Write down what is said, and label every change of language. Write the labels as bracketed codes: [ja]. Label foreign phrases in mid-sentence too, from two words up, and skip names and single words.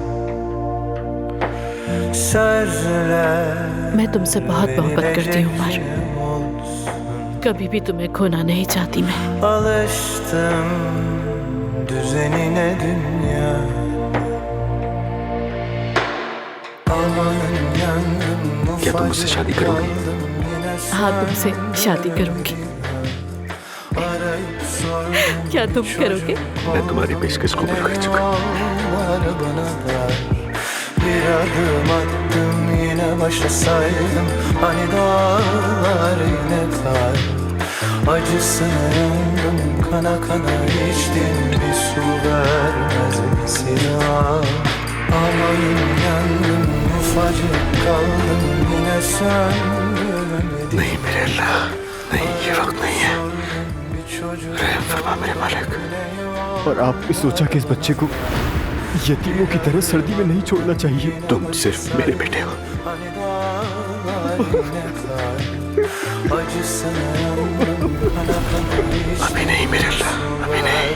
[tr] Sözler [hi] मैं तुमसे बहुत मोहब्बत करती हूँ उमर, कभी भी तुम्हें खोना नहीं चाहती मैं। [tr] alıştım düzenine dünya. Amanın yandım [hi] क्या तुम मुझसे शादी करोगी? हाँ, तुमसे शादी करूंगी। क्या तुम करोगे? मैं तुम्हारी पेशकश कबूल कर चुका हूँ। [tr] Bir adım attım yine başa saydım, hani dağlar yine kar. Acısına yandım, kana kana içtim, bir su vermez misin? Amanın yandım, ufacık kaldım, yine söndüremedim. [hi] नहीं मेरे अल्लाह, नहीं, ये वक्त नहीं है। रहम फरमा मेरे मालिक। और आपने सोचा कि इस बच्चे को यतीमों की तरह सर्दी में नहीं छोड़ना चाहिए? तुम सिर्फ मेरे बेटे हो। अभी नहीं मेरे अल्लाह, अभी नहीं।